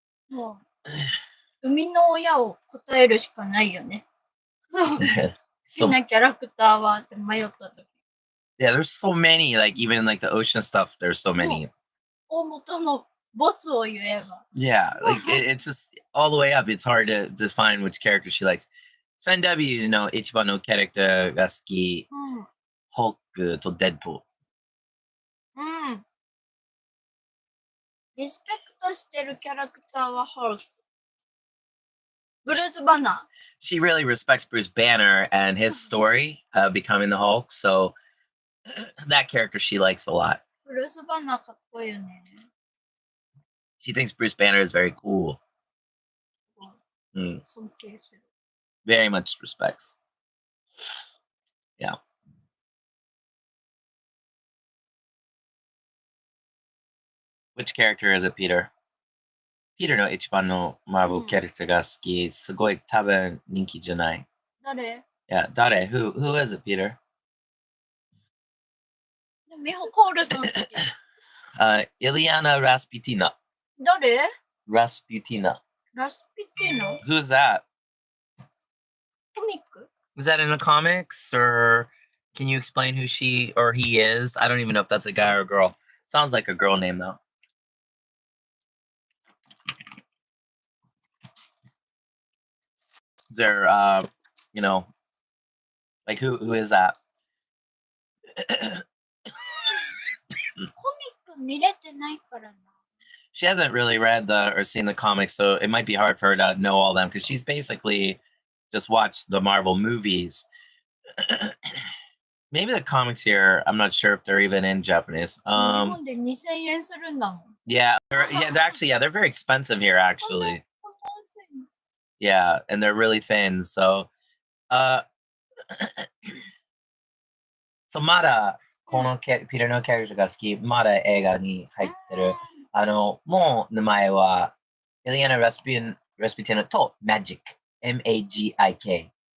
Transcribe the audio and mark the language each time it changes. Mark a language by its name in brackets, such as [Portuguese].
[Japanese] もう生みの親を答えるしかないよね。好きなキャラクターはって迷った時。 [English] Yeah, there's so many. Like even in like the ocean stuff, there's so many. [Japanese] 大元のボスを言えば。 [English] Yeah, like it's just all the way up. It's hard to define which character she likes. [Japanese] Sven W の一番のキャラクターが好き。ホークとデッドプール。リスペクトしてるキャラクターはホーク。ブルース・バナー。 [English] She really respects Bruce Banner and his story of becoming the Hulk, so that character she likes a lot. [Japanese] ブルース・バナーかっこいいよね。 [English] She thinks Bruce Banner is very cool. [Japanese] 尊敬する。 [English] Very much respects. Yeah. Which character is it, Peter? [Japanese] Peter の一番のMarvel キャラクターが好き。すごい多分人気じゃない。誰？ [English] Yeah, 誰？Who is it, Peter? [Japanese] ミホコールソン好き。 [English] Ileana Rasputina. [Japanese] 誰？ [English] Rasputina. [Japanese] ラスピティナ？ [English] Who's that? [Japanese] コミック？ [English] Is that in the comics, or can you explain who she or he is? I don't even know if that's a guy or a girl. Sounds like a girl name though. Is there, like who is that? [Japanese] コミック見れてないからな。 [English] She hasn't really read or seen the comics, so it might be hard for her to know all them because she's basically just watched the Marvel movies. Maybe the comics here, I'm not sure if they're even in Japanese. [Japanese] 日本で2000円するんだもん。 [English] Yeah, they're very expensive here actually. [Japanese] こんな安いの？ [English] Yeah, and they're really thin. [Japanese] So, so まだこのピーターのキャラクターが好き、まだ映画に入ってる。もう名前はイリアナ・ラスピティナとMagic M-A-G-I-K.